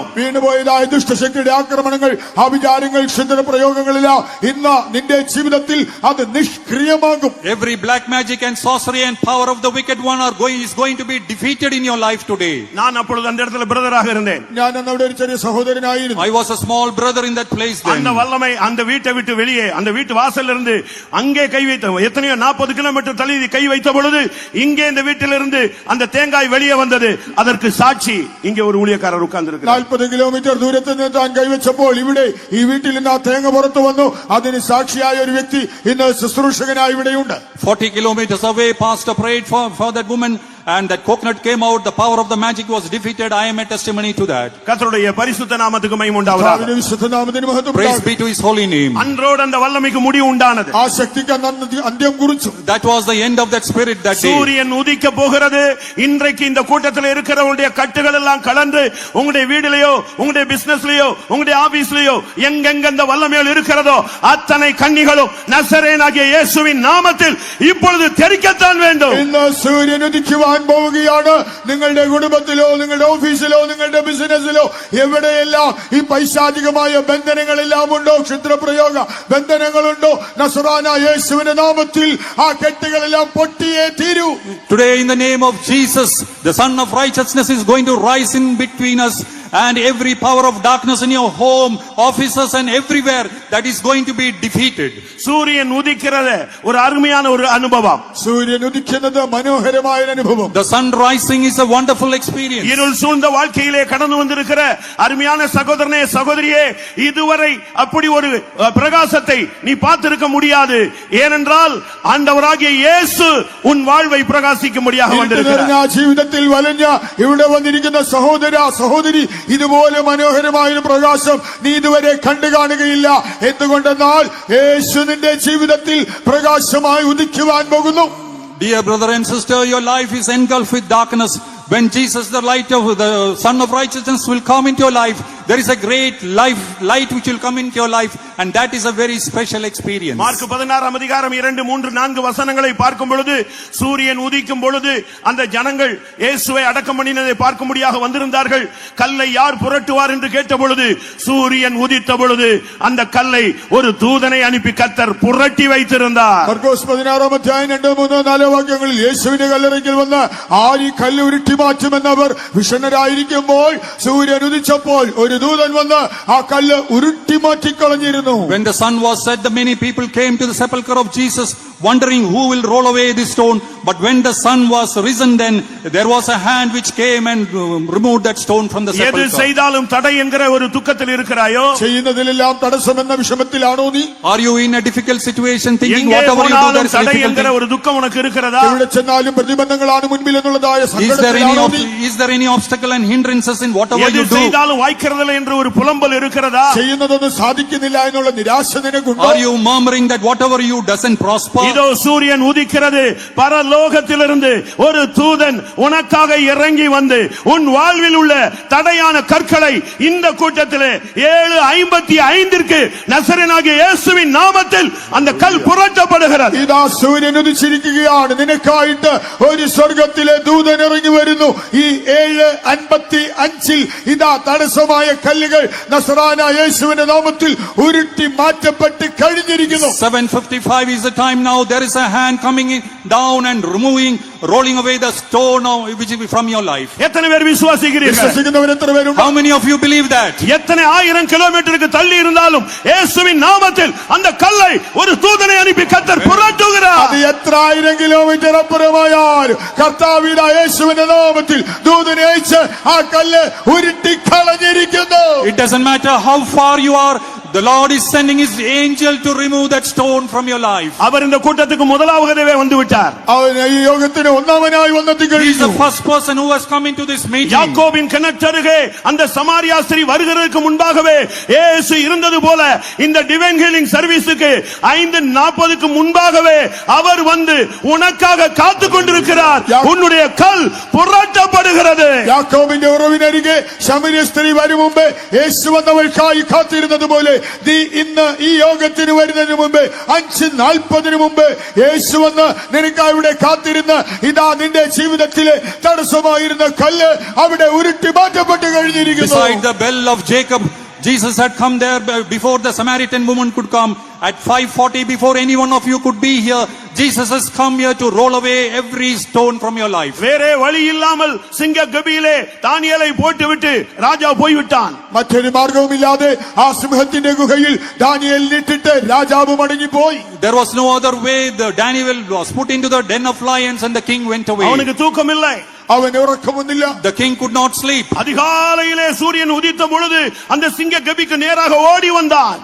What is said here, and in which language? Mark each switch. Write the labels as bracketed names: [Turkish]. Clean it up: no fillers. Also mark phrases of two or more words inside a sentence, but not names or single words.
[Malayalam] വീണുപോയതായ ദുഷ്ടശക്തിയുടെ ആക്രമണങ്ങൾ, ആഭിചാരങ്ങൾ, ക്ഷുദ്ര പ്രയോഗങ്ങളെല്ലാം ഇന്ന് നിന്റെ ജീവിതത്തിൽ അത് നിഷ്ക്രിയമാകും. [English] Every black magic and sorcery and power of the wicked one is going to be defeated in your life today. [Tamil] நான் அப்பொழுது அந்த இடத்துல பிரதராக இருந்தேன். [Malayalam] ഞാൻ അന്ന് അവിടെ ഒരു ചെറിയ സഹോദരനായിരുന്നു. [English] I was a small brother in that place then. [Tamil] அந்த வல்லமை அந்த வீட்டை விட்டு வெளியே, அந்த வீட்டு வாசல்ல இருந்து அங்கே கை வைத்த எத்தனையோ 40 கிலோமீட்டர் தள்ளி கை வைத்த பொழுது இங்கே இந்த வீட்டிலிருந்து அந்த தேங்காய் வெளியே வந்தது. அதற்கு சாட்சி இங்கே ஒரு ஊழியக்காரர் உட்கார்ந்து இருக்கிறார். [Malayalam] 40 കിലോമീറ്റർ ദൂരത്ത് നിന്ന് താൻ കൈവച്ചപ്പോൾ ഇവിടെ ഈ വീട്ടിൽ നിന്ന് ആ തേങ്ങ പുറത്തു വന്നു. അതിന് സാക്ഷിയായ ഒരു വ്യക്തി ഇന്ന് ശുശ്രൂഷകനായി ഇവിടെയുണ്ട്. [English] 40 kilometers away, pastor prayed for that woman, and that coconut came out. The power of the magic was defeated. I am a testimony to that. [Tamil] கர்த்தருடைய பரிசுத்த நாமத்துக்கு மகிமை உண்டாவதாக. [Malayalam] കർത്താവിന്റെ വിശുദ്ധ നാമത്തിന് മഹത്വം [English] Praise [Malayalam] ഉണ്ടാകട്ടെ. [English] be to his holy name. [Tamil] அன்றோடு அந்த வல்லமைக்கு முடிவு உண்டானது. [Malayalam] ആ ശക്തിക്ക് അന്ന് അന്ത്യം കുറിച്ചു. [English] That was the end of that spirit that day. [Tamil] சூரியன் உதிக்க போகிறது. இன்றைக்கு இந்த கூட்டத்தில் இருக்கிறவங்களுடைய கட்டுகள் எல்லாம் கலந்து உங்களுடைய வீட்டிலேயோ, உங்களுடைய பிசினஸ்லயோ, உங்களுடைய ஆபீஸ்லயோ எங்கெங்க இந்த வல்லமைகள் இருக்கிறதோ அத்தனை கன்னிகளும் நசரேயனாகிய இயேசுவின் நாமத்தில் இப்பொழுது தெரிக்கத்தான் வேண்டும். [Malayalam] ഇന്ന് സൂര്യൻ ഉദിക്കുവാൻ പോവുകയാണ്. നിങ്ങളുടെ കുടുംബത്തിലോ, നിങ്ങളുടെ ഓഫീസിലോ, നിങ്ങളുടെ ബിസിനസ്സിലോ എവിടെയെല്ലാം ഈ പൈശാചികമായ ബന്ധനങ്ങളെല്ലാം ഉണ്ടോ, ക്ഷുദ്രപ്രയോഗ ബന്ധനങ്ങളുണ്ടോ, നസറാന യേശുവിന്റെ നാമത്തിൽ ആ കെട്ടുകളെല്ലാം പൊട്ടിയേ തീരൂ. [English] Today in the name of Jesus, the Son of Righteousness is going to rise in between us, and every power of darkness in your home, offices and everywhere, that is going to be defeated. [Tamil] சூரியன் உதிக்கிறது ஒரு அருமையான ஒரு அனுபவம். [Malayalam] സൂര്യൻ ഉദിക്കുന്നത് മനോഹരമായ ഒരു അനുഭവം. [English] The sun rising is a wonderful experience. [Tamil] இருள் சூழ்ந்த வாழ்க்கையிலே கடந்து வந்திருக்கிற அருமையான சகோதரனே, சகோதரியே, இதுவரை அப்படி ஒரு பிரகாசத்தை நீ பார்த்திருக்க முடியாது. ஏனென்றால் ஆண்டவராகிய இயேசு உன் வாழ்வை பிரகாசிக்கும்படியாக வந்திருக்கிறார். [Malayalam] ആ ജീവിതത്തിൽ വലഞ്ഞ ഇവിടെ വന്നിരിക്കുന്ന സഹോദര, സഹോദരി, ഇതുപോലെ മനോഹരമായ ഒരു പ്രകാശം നീ ഇതുവരെ കണ്ടു കാണുകയില്ല. എന്തുകൊണ്ടെന്നാൽ യേശു നിന്റെ ജീവിതത്തിൽ പ്രകാശമായി ഉദിക്കുവാൻ പോകുന്നു. [English] Dear brother and sister, your life is engulfed with darkness. When Jesus, the light of the Son of Righteousness, will come into your life, there is a great light which will come into your life, and that is a very special experience. [Tamil] மார்க் 16 அதிகாரம் 2, 3, 4 வசனங்களை பார்க்கும் பொழுது சூரியன் உதிக்கும் பொழுது அந்த ஜனங்கள் இயேசுவை அடக்கம் பண்ணினதை பார்க்கும்படியாக வந்திருந்தார்கள். கல்லை யார் புரட்டுவார் என்று கேட்ட பொழுது சூரியன் உதித்த பொழுது அந்த கல்லை ஒரு தூதனை அனுப்பி கர்த்தர் புரட்டி வைத்திருந்தார். [Malayalam] മർക്കോസ് 16 അധ്യായം 2, 3, 4 വാക്യങ്ങളിൽ യേശുവിന്റെ കല്ലറയ്ക്കൽ വന്ന് ആര് കല്ല് ഉരുട്ടി മാറ്റുമെന്നവർ വിഷണ്ണരായിരിക്കുമ്പോൾ സൂര്യൻ ഉദിച്ചപ്പോൾ ഒരു ദൂതൻ വന്ന് ആ കല്ല് ഉരുട്ടി മാറ്റിക്കളഞ്ഞിരുന്നു. [English] When the sun was set, the many people came to the sepulchre of Jesus, wondering who will roll away this stone. But when the sun was risen, then there was a hand which came and removed that stone from the [Tamil] எது [English] sepulchre. [Tamil] செய்தாலும் தடை என்கிற ஒரு துக்கத்தில் இருக்கிறாயோ, [Malayalam] ചെയ്യുന്നതിലെല്ലാം തടസ്സമെന്ന വിഷമത്തിലാണോ നീ? [English] Are you in a difficult situation, thinking [Tamil] எங்கே [English] whatever you do there [Tamil] போனாலும் [English] is a [Tamil] தடை [English] difficult [Tamil] என்கிற [English] thing? [Tamil] ஒரு துக்கம் உனக்கு இருக்கிறதா? [Malayalam] എവിടെ ചെന്നാലും പ്രതിബന്ധങ്ങളാണ് മുൻപിൽ എന്നുള്ളതായ സങ്കടത്തിലാണോ നീ? [English] Is there any obstacle and hindrances in whatever [Tamil] எது [English] you do? [Tamil] செய்தாலும் வாய்க்கிறதில்லை என்று ஒரு புலம்பல் இருக்கிறதா? [Malayalam] ചെയ്യുന്നതൊന്നും സാധിക്കുന്നില്ല എന്നുള്ള നിരാശ നിനക്കുണ്ടോ? [English] Are you murmuring that whatever you doesn't prosper? [Tamil] இதோ சூரியன் உதிக்கிறது. பரலோகத்திலிருந்து ஒரு தூதன் உனக்காக இறங்கி வந்து உன் வாழ்வில் உள்ள தடையான கற்களை இந்த கூட்டத்திலே 7:55 நசரேயனாகிய இயேசுவின் நாமத்தில் அந்த கல் புரட்டப்படுகிறது. [Malayalam] ഇതാ സൂര്യൻ ഉദിച്ചിരിക്കുകയാണ്. നിനക്കായിട്ട് ഒരു സ്വർഗത്തിലെ ദൂതൻ ഇറങ്ങി വരുന്നു. ഈ 7:55 ഇതാ തടസ്സമായ കല്ലുകൾ നസറാന യേശുവിന്റെ നാമത്തിൽ ഉരുട്ടി മാറ്റപ്പെട്ട് കഴിഞ്ഞിരിക്കുന്നു. [English] 7:55 is the time now. There is a hand coming in, down and rolling away the stone which is from your life. [Tamil] எத்தனை பேர் விசுவாசிக்கிறீர்கள்? [Malayalam] വിശ്വസിക്കുന്നവർ എത്ര പേരുണ്ട്? [English] How many of you believe that? [Tamil] எத்தனை 1000 கிலோமீட்டருக்கு தள்ளி இருந்தாலும் இயேசுவின் நாமத்தில் அந்த கல்லை ஒரு தூதனை அனுப்பி கர்த்தர் புரட்டுகிறார். [Malayalam] അത് എത്ര 1000 കിലോമീറ്റർ അപ്പുറമായാലും കർത്താവിന്റെ യേശുവിന്റെ നാമത്തിൽ ദൂതനെ അയച്ച് ആ കല്ല് ഉരുട്ടി കളഞ്ഞിരിക്കുന്നു. [English] It doesn't matter how far you are, The Lord is sending His angel to remove that stone from your life. [Tamil] அவர் இந்த கூட்டத்துக்கு முதலாவதே வந்து விட்டார். [Malayalam] അവൻ ഈ യോഗത്തിന് ഒന്നാമനായി വന്നെത്തി [English] He is [Malayalam] കഴിഞ്ഞു. [English] the first person who has come into this meeting. [Tamil] யாக்கோபின் கிணற்றருகே அந்த சமாரியா ஸ்திரீ வருகிறதுக்கு முன்பாகவே இயேசு இருந்தது போல இந்த [English] divine healing service [Tamil] 5:40க்கு முன்பாகவே அவர் வந்து உனக்காக காத்து கொண்டிருக்கிறார். உன்னுடைய கல் புரட்டப்படுகிறது. [Malayalam] യാക്കോബിന്റെ ഉറവിനരികെ ശമരിയ സ്ത്രീ വരും മുമ്പ് യേശു വന്നവൾക്കായി കാത്തിരുന്നത് പോലെ നീ ഇന്ന് ഈ യോഗത്തിന് വരുന്നതിന് മുമ്പ് 5:40 മുമ്പ് യേശു വന്ന് നിനക്കായി ഇവിടെ കാത്തിരുന്ന് ഇതാ നിന്റെ ജീവിതത്തിലെ തടസ്സമായിരുന്ന കല്ല് അവിടെ ഉരുട്ടി മാറ്റപ്പെട്ട് കഴിഞ്ഞിരിക്കുന്നു. [English] Beside the bell of Jacob, Jesus had come there before the Samaritan woman could come. At 5:40, before any one of you could be here, Jesus has come here to roll away every stone from your life. [Tamil] வேறே வழி இல்லாமல் சிங்க கபியிலே தானியேலை போட்டுவிட்டு ராஜா போய்விட்டான். [Malayalam] മറ്റൊരു മാർഗവുമില്ലാതെ ആ സിംഹത്തിന്റെ ഗുഹയിൽ ദാനിയേലിനിട്ടിട്ട് രാജാവ് മടങ്ങിപ്പോയി. [English] There was no other way. Daniel was put into the den of lions and the king went away. [Tamil] அவனுக்கு தூக்கம் இல்லை. [Malayalam] അവന് ഉറക്കമൊന്നില്ല. [English] The king could not sleep. [Tamil] அதிகாலையிலே சூரியன் உதித்த பொழுது அந்த சிங்க கபிக்கு நேராக ஓடி வந்தான்.